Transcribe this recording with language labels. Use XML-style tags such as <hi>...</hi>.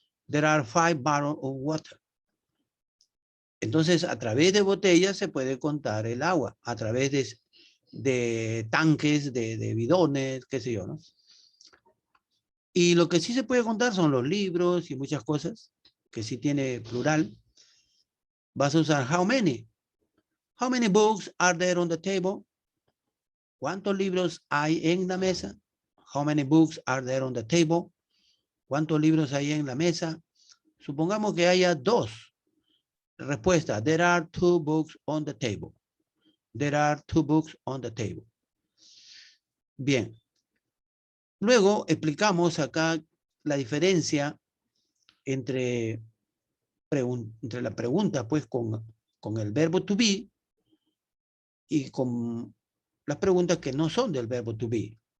<en>There are 5 bottles of water.</en> <es>Entonces, a través de botellas se puede contar el agua, a través de tanques, de bidones, qué sé yo, ¿no? Y lo que sí se puede contar son los libros y muchas cosas, que sí tiene plural. Vas a usar how many.</es> <en>How many books are there on the table?</en> <es>¿Cuántos libros hay en la mesa?</es> <en>How many books are there on the table?</en> <es>¿Cuántos libros hay en la mesa? Supongamos que haya 2. Respuesta,</es> <en>there are 2 books on the table. There are 2 books on the table.</en> <es>Bien. Luego explicamos acá la diferencia entre la pregunta pues con el verbo to be y con las preguntas que no son del verbo to be.</es>